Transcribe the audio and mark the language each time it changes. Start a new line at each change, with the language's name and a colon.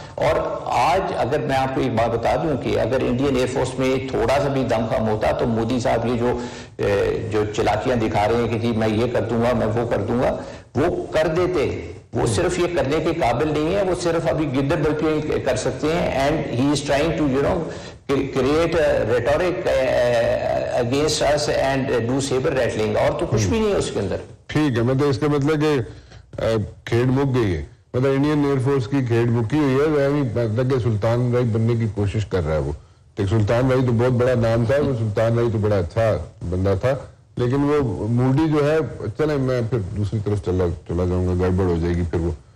Urdu: اور آج اگر میں آپ کو ایک بات بتا دوں کہ اگر انڈین ایئر فورس میں تھوڑا سا بھی دم خم ہوتا تو مودی صاحب یہ جو چلاکیاں دکھا رہے ہیں کہ جی میں یہ کر دوں گا، میں وہ کر دوں گا، وہ کر دیتے. وہ صرف یہ کرنے کے قابل نہیں ہے، وہ صرف ابھی گدر بلکہ کر سکتے ہیں.
English: And he is trying to create a rhetoric against us and do saber rattling.
Urdu: اور تو کچھ بھی نہیں ہے اس کے اندر. ٹھیک ہے، مطلب اس کا مطلب کہ کھیل مک گئی ہے، مطلب انڈین ایئر فورس کی کھیل مکی ہوئی ہے. مطلب کہ سلطان بھائی بننے کی کوشش کر رہا ہے وہ. سلطان بھائی تو بہت بڑا نام تھا، وہ سلطان بھائی تو بڑا اچھا بندہ تھا، لیکن وہ موڈی جو ہے، چلیں میں پھر دوسری طرف چلا جاؤں گا، گڑبڑ ہو جائے گی پھر وہ.